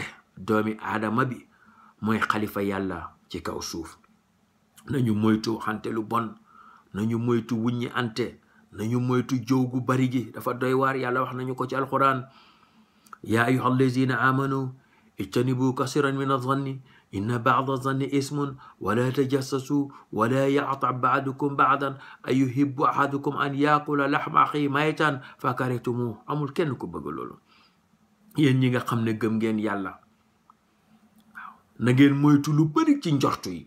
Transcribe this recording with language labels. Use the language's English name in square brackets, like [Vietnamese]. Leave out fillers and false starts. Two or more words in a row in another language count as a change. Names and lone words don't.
[Wolof] doomi aadama bi mooy xalifa yàlla ci kaw suuf. nañu moytu xante lu bon, nañu moytu wuññi ante, nañu moytu jëw gu bari gi, dafa doy waar. yàlla wax nañu ko ci alquran, [Arabic] يا أيها الذين آمنوا اجتنبوا كثيرا من الظن إن بعض الظن إثم ولا تجسسوا ولا يغتب بعضكم بعضا أيحب أحدكم أن يأكل لحم أخيه ميتا فكرهتموه. [Wolof] amul kenn ku bëgg loolu. yéen ñi nga xam ne gëm ngeen yàlla, na ngeen moytu lu bari ci njortu yi.